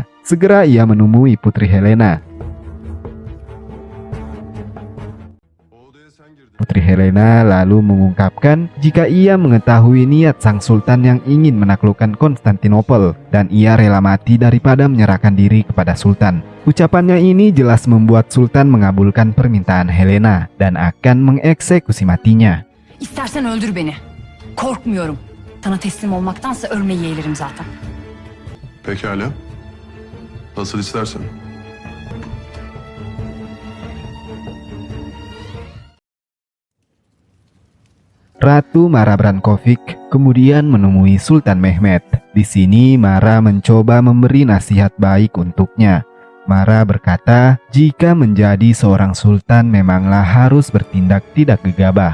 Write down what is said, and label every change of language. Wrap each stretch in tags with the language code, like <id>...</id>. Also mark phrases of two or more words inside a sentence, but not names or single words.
<id>Segera ia menemui Putri Helena. Putri Helena lalu mengungkapkan jika ia mengetahui niat sang sultan yang ingin menaklukkan Konstantinopel dan ia rela mati daripada menyerahkan diri kepada sultan. Ucapannya ini jelas membuat sultan mengabulkan permintaan Helena dan akan mengeksekusi matinya.</id> <tr>İstersen öldür beni. Korkmuyorum. Sana teslim olmaktansa ölmeyi yeğlerim zaten. Pekala. Nasıl istersen.</tr> <id>Ratu Mara Brankovic kemudian menemui Sultan Mehmed. Di sini Mara mencoba memberi nasihat baik untuknya. Mara berkata, jika menjadi seorang sultan memanglah harus bertindak tidak gegabah.</id>